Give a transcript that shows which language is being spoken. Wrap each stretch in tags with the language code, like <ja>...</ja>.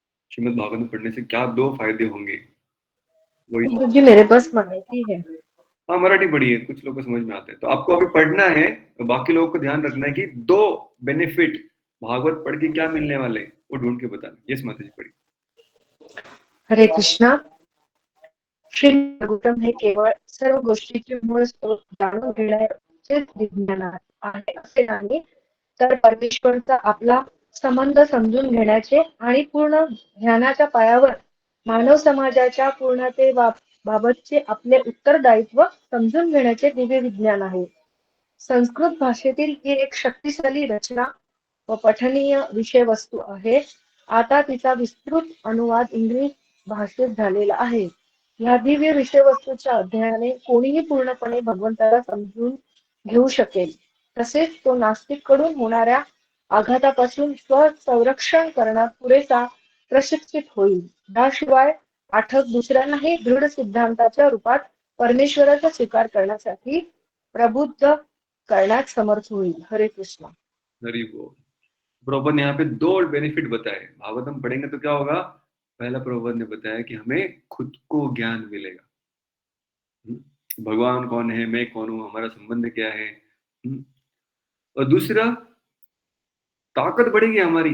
<hi>श्रीमद् भागवतम पढ़ने से क्या 2 फायदे होंगे, वही। प्रभु जी मेरे पास मराठी है। हाँ, मराठी पढ़ी है, कुछ लोगों को समझ में आता है। तो आपको अभी पढ़ना है, तो बाकी लोगों को ध्यान रखना है कि 2 बेनिफिट भागवत पढ़ के क्या मिलने वाले वो ढूंढ के बताना। यस माता जी पढ़ी। हरे कृष्णा.</hi> <mr>श्रीमद भागवतम हे केवळ सर्व गोष्टीचे मूळ स्रोत जाणून घेण्याचे विज्ञान आहे असे नाही, तर परमेश्वरचा आपला संबंध समजून घेण्याचे आणि पूर्ण ज्ञानाच्या पायावर मानव समाजाच्या पूर्णतेबाबतचे आपले उत्तरदायित्व समजून घेण्याचे दिव्य विज्ञान आहे. संस्कृत भाषेतील ही एक शक्तिशाली रचना व पठनीय विषय वस्तू आहे. आता तिचा विस्तृत अनुवाद इंग्रजी भाषेत झालेला आहे. या दिव्य विषय वस्तूच्या अध्ययनाने कोणीही पूर्णपणे भगवंताला समजून घेऊ शकेल. तसेच तो नास्तिक कडून होणाऱ्या आघातापासून स्वसंरक्षण करण्यात पुरेसा प्रशिक्षित होईल. याशिवाय पाठक दुसऱ्यांनाही दृढ सिद्धांताच्या रूपात परमेश्वराचा स्वीकार करण्यासाठी प्रबुद्ध करण्यात समर्थ होईल.</mr> <hi>हरे कृष्ण. हरि बोल। प्रभुपाद ने यहाँ पे 2 बेनिफिट बताए। भागवतम पढ़ेंगे तो क्या होगा? पहला प्रभुपाद ने बताया कि हमें खुद को ज्ञान मिलेगा। भगवान कौन है, मैं कौन हूं, हमारा संबंध क्या है। और दूसरा, ताकत बढ़ेगी हमारी।</hi>